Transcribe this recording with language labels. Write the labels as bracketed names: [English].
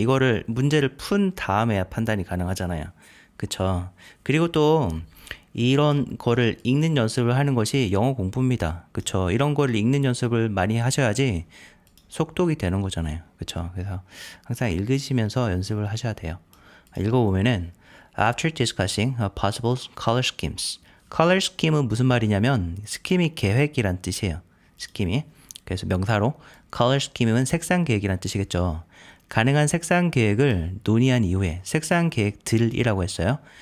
[Korean] 이거를 문제를 푼 다음에야 판단이 가능하잖아요. 그쵸? 그리고 또 이런 거를 읽는 연습을 하는 것이 영어 공부입니다. 그쵸? 이런 거를 읽는 연습을 많이 하셔야지 속독이 되는 거잖아요. 그쵸? 그래서 항상 읽으시면서 연습을 하셔야 돼요. 읽어보면은 [English] After discussing possible color schemes. [Korean] color scheme은 무슨 말이냐면 스킴이 계획이란 뜻이에요. 스킴이. 그래서 명사로 color scheme은 색상 계획이란 뜻이겠죠. 가능한 색상 계획을 논의한 이후에 색상 계획들이라고 했어요.